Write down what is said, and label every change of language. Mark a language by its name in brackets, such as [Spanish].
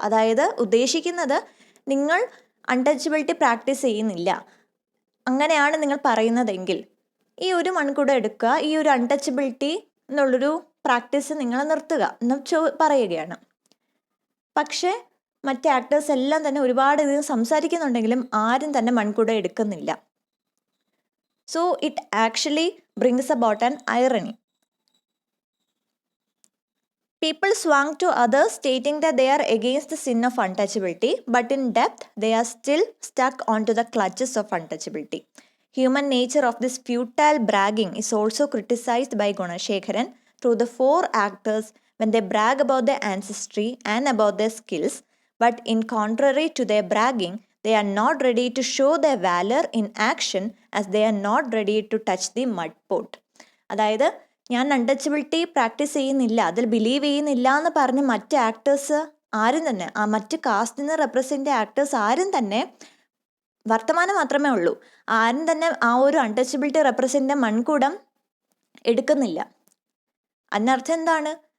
[Malayalam] അതായത് ഉദ്ദേശിക്കുന്നത്, നിങ്ങൾ അൺടച്ചബിലിറ്റി പ്രാക്ടീസ് ചെയ്യുന്നില്ല, അങ്ങനെയാണ് നിങ്ങൾ പറയുന്നതെങ്കിൽ ഈ ഒരു മൺകുടം എടുക്കുക, ഈ ഒരു അൺടച്ചബിലിറ്റി എന്നുള്ളൊരു പ്രാക്ടീസ് നിങ്ങൾ നിർത്തുക എന്ന് പറയുകയാണ്. പക്ഷേ മറ്റ് ആക്ടേഴ്സ് എല്ലാം തന്നെ ഒരുപാട് ഇത് സംസാരിക്കുന്നുണ്ടെങ്കിലും ആരും തന്നെ മൺകുടം എടുക്കുന്നില്ല. [English] So it actually brings about an irony. People swung to others stating that they are against the sin of untouchability, but in depth they are still stuck onto the clutches of untouchability. Human nature of this futile bragging is also criticized by Gunashekharan through the 4 actors when they brag about their ancestry and about their skills. but in contrary to their bragging, they are not ready to show their valor in action as they are not ready to touch the mud pot. [Malayalam] അതായത് ഞാൻ untouchability practice ചെയ്യുന്നില്ല, അതിൽ believe ചെയ്യുന്നില്ല എന്ന് പറഞ്ഞ് മറ്റ് actors ആരും തന്നെ, ആ മറ്റ് കാസ്റ്റിനെ റെപ്രസെൻ്റ് ആക്ടേഴ്സ് ആരും തന്നെ, വർത്തമാനം മാത്രമേ ഉള്ളൂ, ആരും തന്നെ ആ ഒരു അൺടച്ചബിലിറ്റി റെപ്രസെൻ്റ് മൺകൂടം എടുക്കുന്നില്ല. അതിനർത്ഥം എന്താണ്?